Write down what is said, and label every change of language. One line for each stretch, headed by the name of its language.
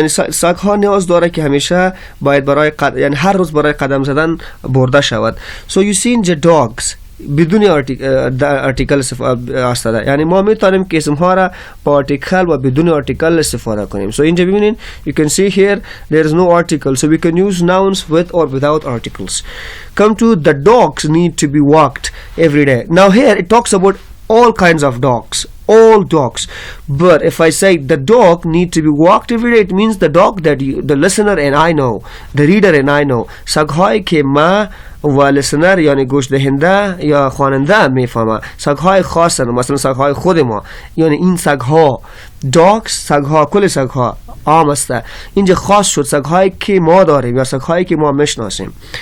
Persian: سگ‌ها نیاز داره که همیشه باید یعنی هر روز برای قدم زدن برده شود.
English: So you see the dogs
Persian: بدون آرتیکل استفاده، یعنی ما میتونیم که اسم ها را با آرتیکل و بدون آرتیکل استفاده کنیم.
English: So
Persian: اینجا ببینید
English: you can see here there is no article, so we can use nouns with or without articles. Come to the dogs need to be walked every day. Now here it talks about all kinds of dogs, all dogs. But if I say the dog need to be walked every day, it means the dog that the listener and I know, the reader and I know.
Persian: سگ‌هایی که ما و listener یعنی گوش دهنده یا خواننده میفهمه، سگ‌های خاصن، مثلا سگ‌های خود ما، یعنی این سگ‌ها dogs، سگ‌ها کل سگ‌ها عام است. اینجا خاص شد سگ‌هایی که ما داریم یا سگ‌هایی که ما میشناسیم.